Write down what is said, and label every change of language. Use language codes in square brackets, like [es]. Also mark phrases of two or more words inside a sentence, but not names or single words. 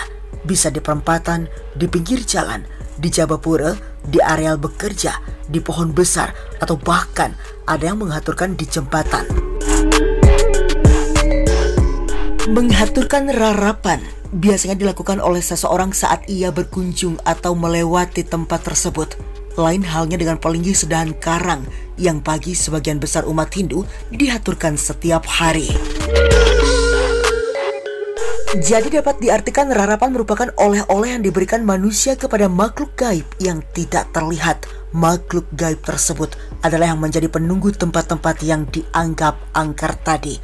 [id] Bisa di perempatan, di pinggir jalan, di jabapura, di areal bekerja, di pohon besar, atau bahkan ada yang mengaturkan di jembatan. Mengaturkan rarapan biasanya dilakukan oleh seseorang saat ia berkunjung atau melewati tempat tersebut. Lain halnya dengan pelinggih sedahan karang yang bagi sebagian besar umat Hindu diaturkan setiap hari. Jadi dapat diartikan rarapan merupakan oleh-oleh yang diberikan manusia kepada makhluk gaib yang tidak terlihat. Makhluk gaib tersebut adalah yang menjadi penunggu tempat-tempat yang dianggap angker tadi.